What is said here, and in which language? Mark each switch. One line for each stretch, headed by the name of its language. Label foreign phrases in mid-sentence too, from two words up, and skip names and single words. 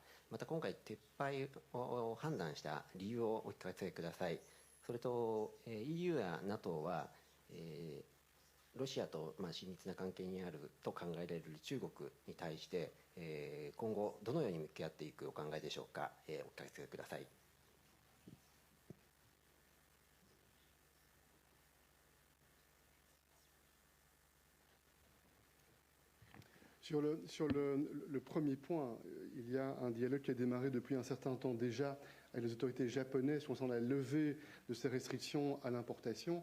Japanese: また今回撤廃を判断した理由をお聞かせください。それと EU や NATO はロシアと親密な関係にあると考えられる中国に対して今後どのように向き合っていくお考えでしょうか。お聞かせください。
French: Sur le premier point, il y a un dialogue qui a démarré depuis un certain temps déjà avec les autorités japonaises concernant la levée de ces restrictions à l'importation.